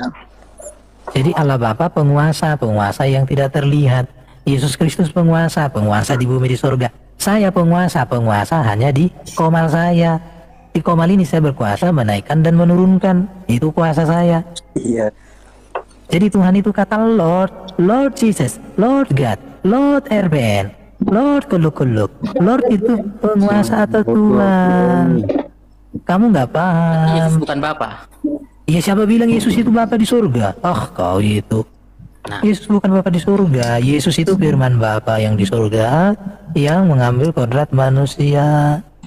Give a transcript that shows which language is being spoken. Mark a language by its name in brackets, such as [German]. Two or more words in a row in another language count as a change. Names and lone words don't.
[Indonesian] Jadi Allah Bapa penguasa, penguasa yang tidak terlihat. Yesus Kristus penguasa, penguasa di bumi di surga. Saya penguasa, penguasa hanya di komal saya. Di komal ini saya berkuasa menaikkan dan menurunkan. Itu kuasa saya. Iya. Jadi Tuhan itu kata Lord, Lord Jesus, Lord God, Lord RBN, Lord Kuluk-Kuluk. Lord itu penguasa atau Tuhan. Kamu nggak paham. Yesus bukan Bapa. Ya siapa bilang Yesus itu Bapa di surga? Kau itu. Nah, Yesus bukan Bapa di surga. Yesus itu firman Bapa yang di surga yang mengambil kodrat manusia.